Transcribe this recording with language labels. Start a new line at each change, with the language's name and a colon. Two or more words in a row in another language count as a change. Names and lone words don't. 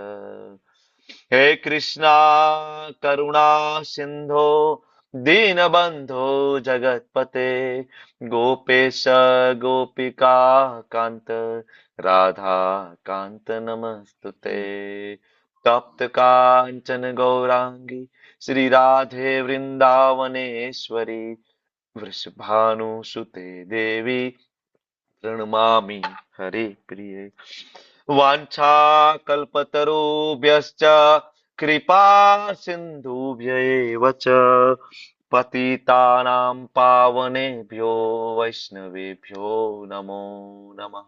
Sanskrit: હે કૃષ્ણા કરુણા સિંધો દીનબંધો જગતપતે ગોપેશ ગોપિકા કાંત રાધા કાંત નમસ્તુતે. તપ્ત કાંચન ગૌરાંગી શ્રી રાધે વૃંદાવનેશ્વરી વૃષભાનુસુતે દેવી પ્रणमामि हरे प्रिये. वाञ्छा कल्पतरुभ्यश्च कृपा सिन्धुभ्यैव च पतितानां पावनेभ्यो वैष्णवेभ्यो नमो नमः.